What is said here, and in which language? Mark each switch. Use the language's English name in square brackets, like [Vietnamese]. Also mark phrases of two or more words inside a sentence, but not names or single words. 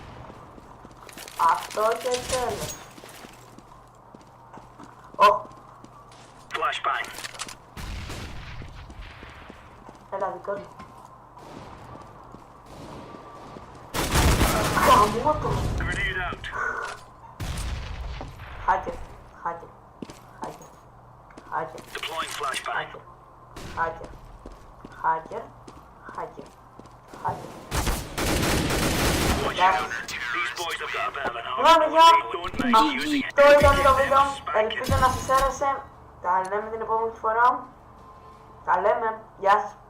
[Greek] Αυτό και τέλος. Ω, [English] Flashbang. [Greek] έλα δικό μου. Καμώ το. [English] Grenade out. Hacker, hacker, hacker, hacker, Deploying flashbang. hacker, hacker, hacker, hacker. Watch out. These boys have got a bit of an [Greek] Λοιπόν, [English] arm. [Greek] παιδιά, [English] They don't mind using it. [Greek] αυτό ήταν το βίντεο. [English] Spank it. [Greek] Ελπίζω να σας άρεσε. Τα λέμε την επόμενη φορά. Τα λέμε. Γεια σας.